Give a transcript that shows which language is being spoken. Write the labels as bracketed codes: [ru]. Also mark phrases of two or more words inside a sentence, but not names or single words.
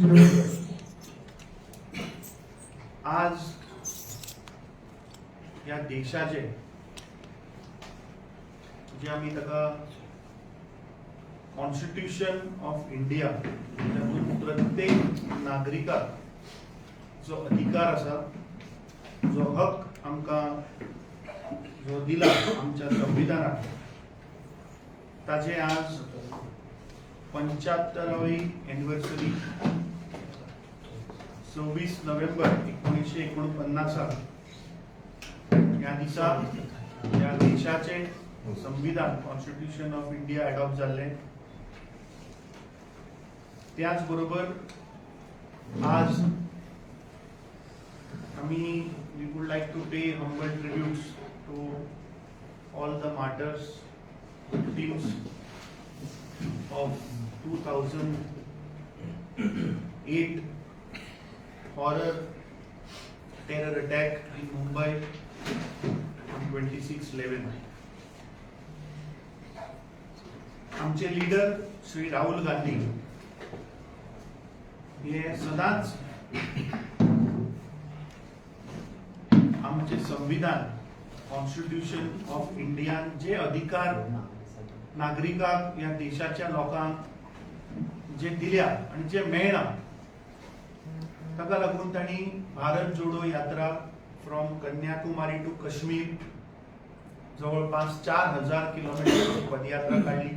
[kok] आज या देशाचे जे आम्ही ताका कॉन्स्टिट्यूशन ऑफ इंडिया प्रत्येक नागरिकाक जो अधिकार आसा, जो हक आमकां जो दिला आमच्या संविधानात, ताचे आज [mr] 75वी एनिवर्सरी 26 नोव्हेंबर 1949 या दिसा या देशाचे संविधान कॉन्स्टिट्यूशन ऑफ इंडिया अडॉप्ट झाले. त्याच बरोबर आज आम्ही [en] we would like to pay humble tributes to all the martyrs, victims of 2008 horror terror attack in Mumbai on 26/11. [mr] आमचे लीडर श्री राहुल गांधी हे सदांच आमचे संविधान [kok] कॉन्स्टिट्यूशन ऑफ इंडिया जे अधिकार नागरिकांक या देशाच्या लोकांक जे दिल्या आणि जे मेळना, ताका लागून तांणी भारत जोडो यात्रा [en] from Kanyakumari to Kashmir [kok] जवळपास 4000 किलोमीटर पदयात्रा काढली.